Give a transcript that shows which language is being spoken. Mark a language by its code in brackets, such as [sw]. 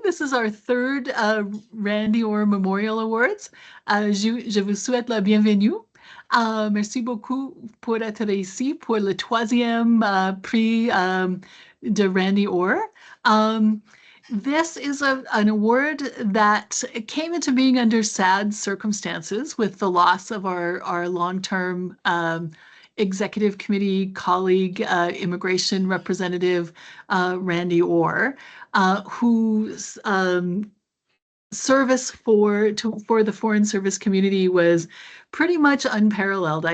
[en] This is our third Randy-Orr Memorial Awards. [fr] Je vous souhaite la bienvenue. Merci beaucoup pour être ici pour le troisième prix de Randy-Orr. [en] This is an award that came into being under sad circumstances with the loss of our long-term executive committee colleague, immigration representative, Randy-Orr, whose service for the Foreign Service community was pretty much unparalleled.